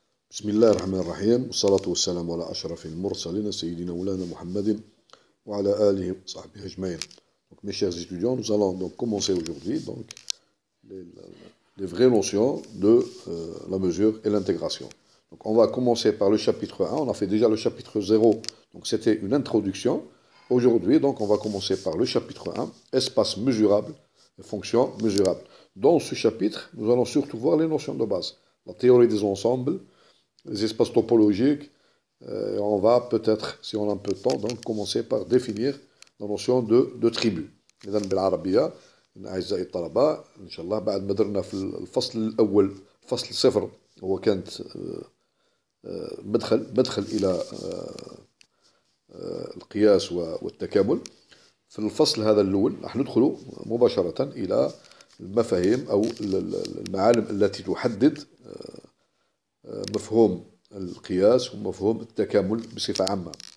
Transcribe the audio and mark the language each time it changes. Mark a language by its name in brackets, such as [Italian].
[Arabic] بسم الله الرحمن الرحيم والصلاة والسلام على أشرف المرسلين سيدنا مولانا محمد وعلى آله وصحبه أجمعين. [French] Donc, mes chers étudiants, nous allons donc commencer aujourd'hui donc les vraies notions de la mesure et l'intégration. Donc on va commencer par le chapitre 1, on a fait déjà le chapitre 0, donc c'était une introduction. Aujourd'hui, donc on va commencer par le chapitre 1, espace mesurable et fonctions mesurables. Dans ce chapitre, nous allons surtout voir les notions de base, la théorie des ensembles, les espaces topologiques. On va peut-être, si on a un peu de temps, donc commencer par définir la notion de tribu. [Arabic] إذا بالعربية أعزائي الطلبة إن شاء الله بعد ما درنا في الفصل الأول فصل صفر هو كانت مدخل إلى القياس والتكامل. في الفصل هذا الأول راح ندخل مباشرة إلى المفاهيم أو المعالم التي تحدد مفهوم القياس ومفهوم التكامل بصفة عامة.